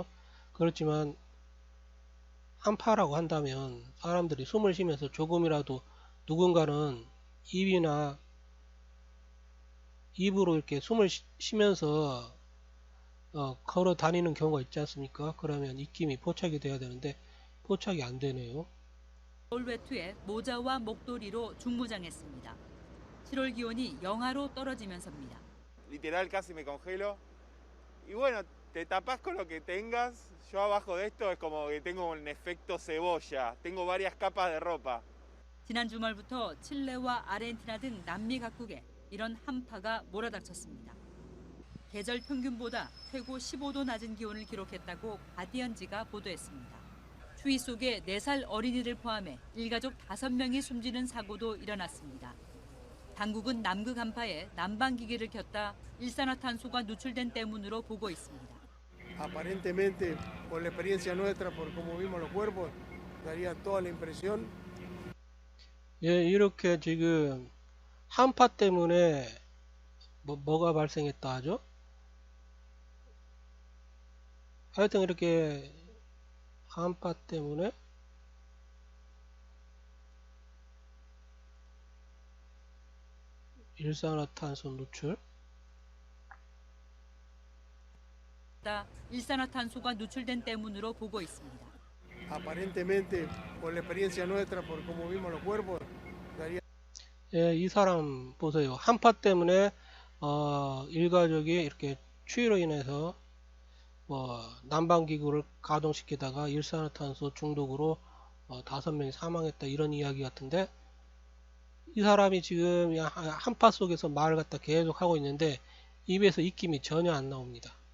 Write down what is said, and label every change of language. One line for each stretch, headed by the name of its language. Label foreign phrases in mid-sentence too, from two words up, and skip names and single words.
Korean: 그렇지만 한파라고 한다면 사람들이 숨을 쉬면서 조금이라도 누군가는 입으로 이렇게 숨을 쉬면서 걸어 다니는 경우가 있지 않습니까? 그러면 입김이 포착이 돼야 되는데 포착이 안 되네요. 겨울 외투에 모자와 목도리로 중무장했습니다. 7월 기온이 영하로 떨어지면서입니다.
Spanish: Literal casi me congelo. Y bueno, te tapas con lo que tengas. Yo abajo de esto es como que tengo un efecto cebolla. Tengo varias capas de ropa.
Korean: 지난 주말부터 칠레와 아르헨티나 등 남미 각국에 이런 한파가 몰아닥쳤습니다. 계절 평균보다 최고 15도 낮은 기온을 기록했다고 가디언지가 보도했습니다. 추위 속에 4살 어린이를 포함해 일가족 5명이 숨지는 사고도 일어났습니다. 당국은 남극 한파에 난방기계를 켰다 일산화탄소가 누출된 때문으로 보고 있습니다.
Spanish: Aparentemente, por la experiencia nuestra, por cómo vimos los cuerpos, daría toda la impresión.
Korean: 예, 이렇게 지금 한파 때문에 뭐가 발생했다 하죠? 하여튼 이렇게 한파 때문에 일산화탄소 누출, 일산화탄소가 누출된 때문으로 보고 있습니다.
Spanish: Aparentemente, por la experiencia nuestra, por cómo vimos los cuerpos, daría.
Korean: 예, 이 사람 보세요. 한파 때문에 일가족이 이렇게 추위로 인해서 난방기구를 가동시키다가 일산화탄소 중독으로 5명이 사망했다 이런 이야기 같은데 이 사람이 지금 한파 속에서 말을 갖다 계속 하고 있는데 입에서 입김이 전혀 안 나옵니다.